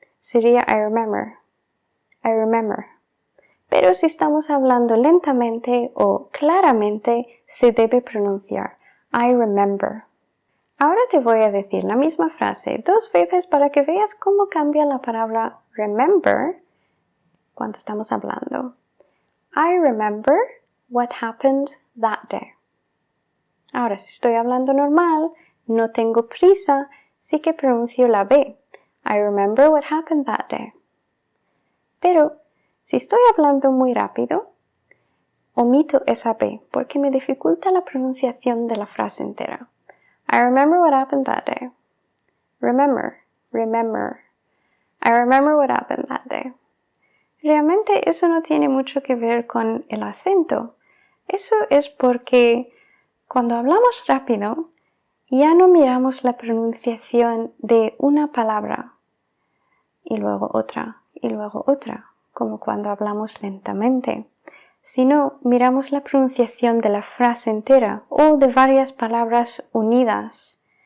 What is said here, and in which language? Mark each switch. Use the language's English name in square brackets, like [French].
[Spanish] Sería [English] I remember, I remember. [Spanish] Pero si estamos hablando lentamente o claramente, se debe pronunciar I remember. Ahora te voy a decir la misma frase 2 veces para que veas cómo cambia la palabra remember cuando estamos hablando. [English] I remember what happened that day. [Spanish] Ahora, si estoy hablando normal, no tengo prisa, sí que pronuncio la B. [English] I remember what happened that day. [Spanish] Pero, si estoy hablando muy rápido, omito esa B porque me dificulta la pronunciación de la frase entera. [English] I remember what happened that day. Remember, remember. I remember what happened that day. [Spanish] Realmente eso no tiene mucho que ver con el acento. Eso es porque cuando hablamos rápido, ya no miramos la pronunciación de una palabra y luego otra, como cuando hablamos lentamente, sino miramos la pronunciación de la frase entera o de varias palabras unidas.